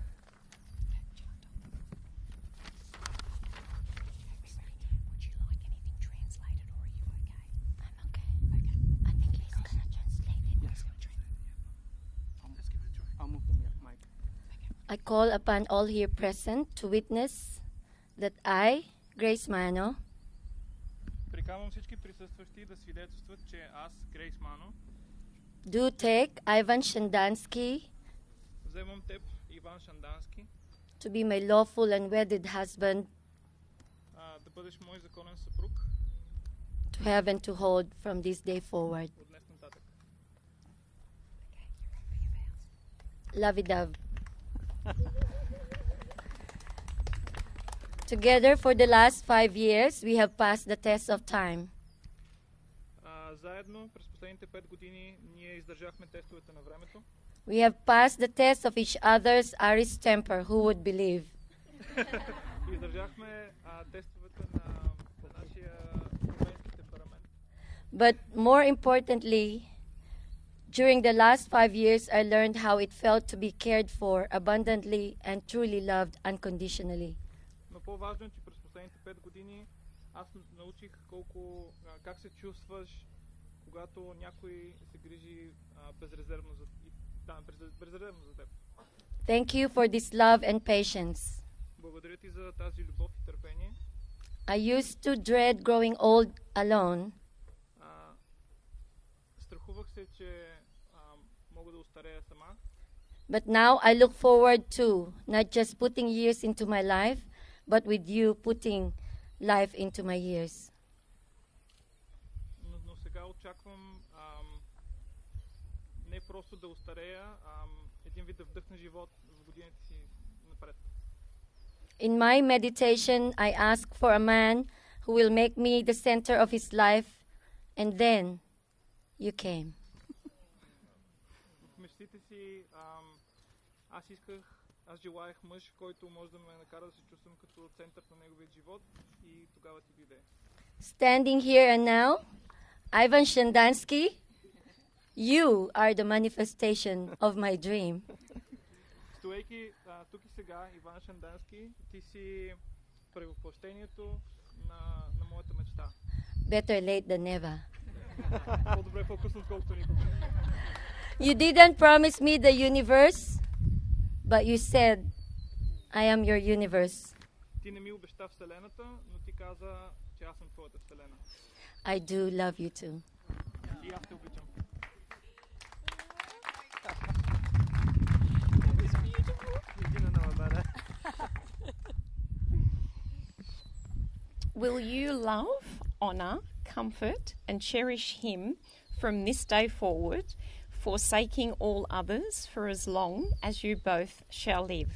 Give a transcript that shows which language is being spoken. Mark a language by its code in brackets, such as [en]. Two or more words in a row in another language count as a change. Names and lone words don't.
[en] I call upon all here present to witness that I, Grace Mano, [bg] Приканвам всички присъстващи да свидетелстват, че аз, Грейс Мано, [en] do take Ivan Shandansky [bg] вземам теб, Иван Шандански, [en] to be my lawful and wedded husband, [bg] да бъдеш мой законен съпруг [en] to have and to hold from this day forward. [bg] от днес нататък. [en] lovey-dove. Together for the last 5 years, we have passed the test of time. [bg] Заедно през последните 5 години ние издържахме тестовете на времето. [en] We have passed the test of each other's Irish temper. Who would believe? [bg] Издържахме тестовете на нашия френски темперамент. [en] But more importantly, during the last 5 years, I learned how it felt to be cared for abundantly and truly loved unconditionally. [bg] Но по-важно е, че през последните 5 години аз научих как се чувстваш, когато някой се грижи безрезервно за теб. [en] Thank you for this love and patience. [bg] Благодаря ти за тази любов и търпение. [en] I used to dread growing old alone. [bg] Страхувах се, че мога да устарея сама. [en] But now I look forward to not just putting years into my life, but with you putting life into my years. [bg] Но сега очаквам не просто да устарея, един вид да вдъхна живот в годините си напред. [en] In my meditation, I ask for a man who will make me the center of his life, and then you came. [bg] В мечтите си аз желаях мъж, който може да ме накара да се чувствам като център на неговия живот, и тогава ти дойде. [en] Standing here and now, Ivan Shendansky, you are the manifestation of my dream. [bg] Стоейки тук и сега, Иван Шендански, ти си превъплъщението на моята мечта. [en] Better late than never. [bg] По-добре по-късно, отколкото никога. [en] You didn't promise me the universe, but you said, I am your universe. [bg] Ти не ми обеща Вселената, но ти каза, че аз съм твоята Вселена. [en] I do love you too. [bg] И аз те обичам. [en] Will you love, honour, comfort and cherish him from this day forward, forsaking all others for as long as you both shall live?